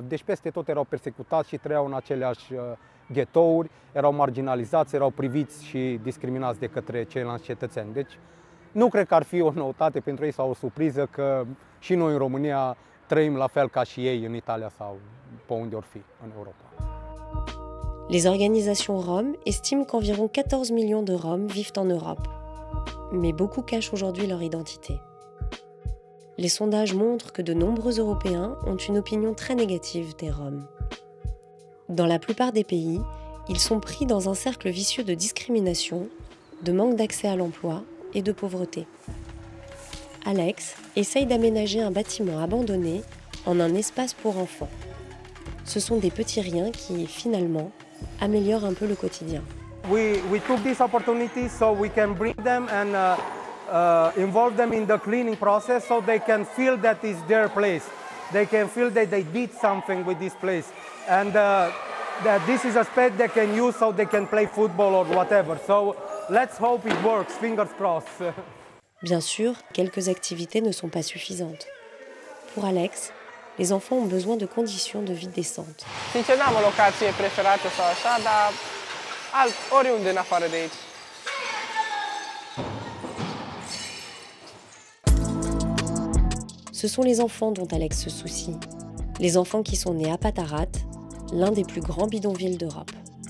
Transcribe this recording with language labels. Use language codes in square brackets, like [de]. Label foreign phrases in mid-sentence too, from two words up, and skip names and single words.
[ro] Deci peste tot erau persecutați și trăiau în aceleași ghetouri, erau marginalizați, erau priviți și discriminați de către ceilalți cetățeni. Deci nu cred că ar fi o noutate pentru ei sau o surpriză că și noi în România trăim la fel ca și ei în Italia sau pe unde or fi în Europa. [fr] Les organisations roms estiment qu'environ 14 millions de Roms vivent en Europe. Mais beaucoup cachent aujourd'hui leur identité. Les sondages montrent que de nombreux Européens ont une opinion très négative des Roms. Dans la plupart des pays, ils sont pris dans un cercle vicieux de discrimination, de manque d'accès à l'emploi et de pauvreté. Alex essaye d'aménager un bâtiment abandonné en un espace pour enfants. Ce sont des petits riens qui, finalement, améliorent un peu le quotidien. [en] We took this opportunity so we can bring them and involve them in the cleaning process so they can feel that it's their place. They can feel that they did something with this place and that this is a space they can use so they can play football or whatever. So let's hope it works, fingers crossed. [fr] Bien sûr, quelques activités ne sont pas suffisantes. Pour Alex, les enfants ont besoin de conditions de vie décentes. [ro] Sincer, n-am o locație preferată sau așa, dar oriunde în afară de aici. [fr] Ce sont les enfants dont Alex se soucie. Les enfants qui sont nés à Patarat, l'un des plus grands bidonvilles d'Europe.